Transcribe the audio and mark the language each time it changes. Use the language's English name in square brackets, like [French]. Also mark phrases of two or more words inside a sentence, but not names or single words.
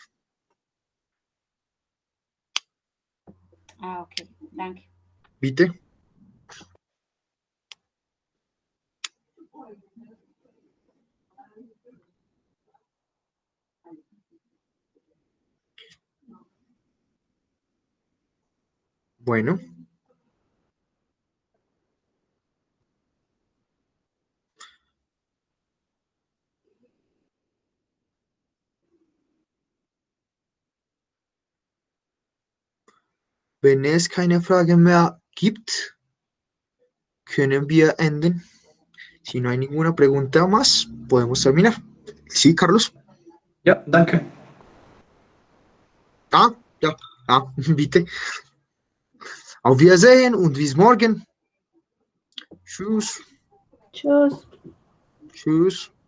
[German] Ah, ok. Danke. [Spanish] ¿Viste? Bueno, [German] wenn es keine Fragen mehr gibt, können wir enden. [Spanish] Si no hay ninguna pregunta más, podemos terminar. Sí, Carlos. [German] Ja, danke. [Spanish] Ah, ja, ¿viste? [German] Auf Wiedersehen und bis morgen. Tschüss. Tschüss. Tschüss.